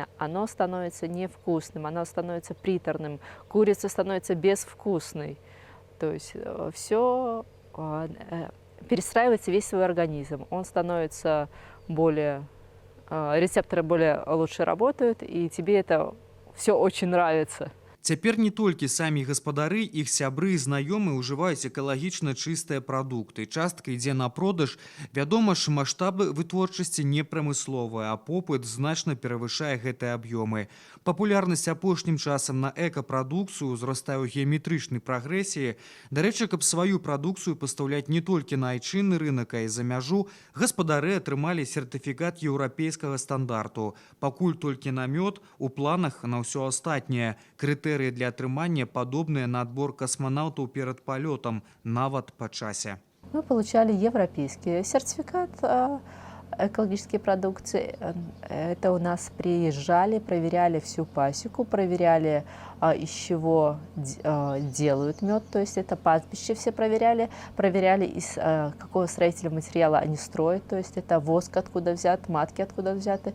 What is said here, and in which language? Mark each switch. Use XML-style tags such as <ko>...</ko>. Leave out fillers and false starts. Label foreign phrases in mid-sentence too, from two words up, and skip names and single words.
<ru>Оно становится невкусным, оно становится приторным, курица становится безвкусной. То есть все перестраивается весь свой организм. Он становится рецепторы более лучше работают, и тебе это все очень нравится.</ru> <be>Цяпер не толькі самі гаспадары, іх сябры і знаёмыя ўжываюць экалагічна чыстыя прадукты. Частка ідзе на продаж. Вядома ж, маштабы вытворчасці не прамысловыя, а попыт значна перавышае гэтыя аб'ёмы. Папулярнасць апошнім часам на экапрадукцыю ўзрастае ў геаметрычнай прагрэсіі. Дарэчы, каб сваю прадукцыю пастаўляць не толькі на айчынны рынак, а і за мяжу, гаспадары атрымалі сертыфікат еўрапейскага стандарту. Пакуль толькі на мёд, у планах на ўсё астатняе. Крытэрыі для атрымання падобныя на адбор касманаўтаў перад палётам, нават па часе.</be> <ru>Мы получали европейский сертификат экологической продукции. Это у нас приезжали, проверяли всю пасеку, проверяли, из чего делают мед, то есть это пастбище все проверяли, из какого строительного материала они строят, то есть это воск откуда взят, матки откуда взяты.</ru>